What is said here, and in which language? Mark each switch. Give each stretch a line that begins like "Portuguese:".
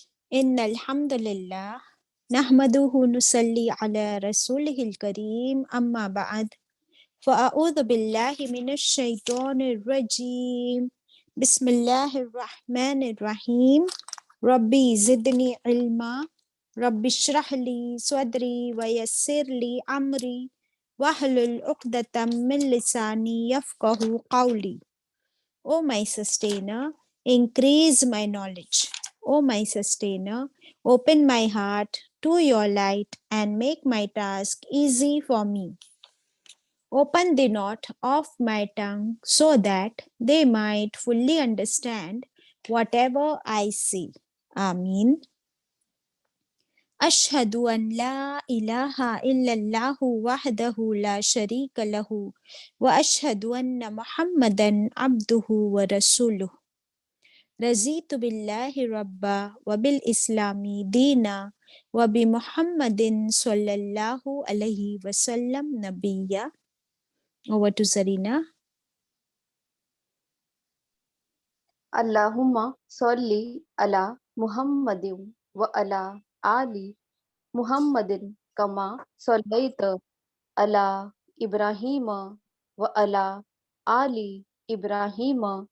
Arabic: ان الحمد للہ نحمدہ نصلی علی رسولہ الکریم، اما بعد فاعوذ باللہ من الشیطان الرجیم، بسم اللہ الرحمن الرحیم۔ ربی زدنی علما، رب اشرح لی صدری ویسر لی امری واحلل عقدۃ من لسانی یفقہوا قولی۔
English: O my sustainer, increase my knowledge. O my sustainer, open my heart to your light and make my task easy for me. Open the knot of my tongue so that they might fully understand whatever I say. Ameen.
Arabic: أشهد أن لا إله إلا الله وحده لا شريك له وأشهد أن محمدا عبده ورسوله رضيت بالله ربا وبالإسلام دينا وبمحمد صلى الله عليه وسلم نبيا.
English: Over to Zarina.
Arabic: اللہم صلی علی محمد و علی آل محمد کما صلیت علی ابراہیم و علی آل ابراہیم